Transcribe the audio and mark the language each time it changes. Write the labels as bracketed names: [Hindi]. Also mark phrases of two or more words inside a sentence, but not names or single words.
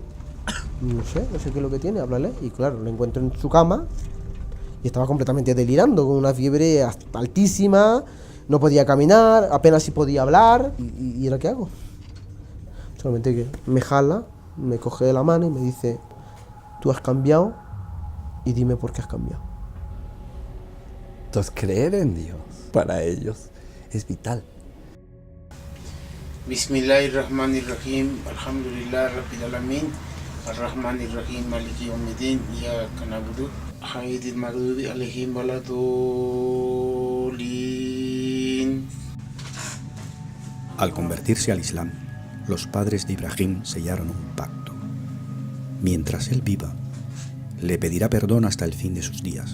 [Spanish] No sé qué es lo que tiene, háblale. Y claro, lo encuentro en su cama y estaba completamente delirando, con una fiebre altísima, no podía caminar, apenas si podía hablar. ¿Y ahora qué hago? Solamente que me jala, me coge de la mano y me dice, tú has cambiado y dime por qué has cambiado. Entonces, creer en Dios para ellos es vital. [Arabic] بسم الله الرحمن الرحيم، الحمد لله رب العالمين، الرحمن الرحيم، مالك يوم الدين، إياك نعبد، غير المغضوب عليهم ولا الضالين. [Spanish] Al convertirse al Islam, los padres de Ibrahim sellaron un pacto. Mientras él viva, le pedirá perdón hasta el fin de sus días.